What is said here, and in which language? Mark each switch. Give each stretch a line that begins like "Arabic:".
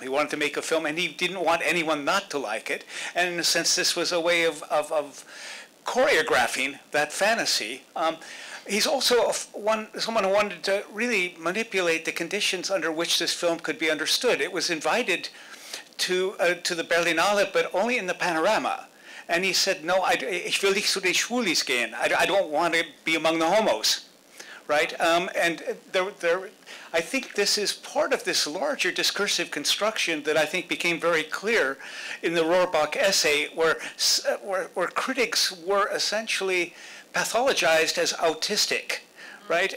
English: He wanted to make a film, and he didn't want anyone not to like it. And in a sense, this was a way of choreographing that fantasy. He's also someone who wanted to really manipulate the conditions under which this film could be understood. It was invited to the Berlinale, but only in the panorama. And he said, no,
German: ich will nicht zu den Schwulis gehen.
English: I don't want to be among the homos, right? And I think this is part of this larger discursive construction that I think became very clear in the Rohrbach essay, where critics were essentially pathologized as autistic, right?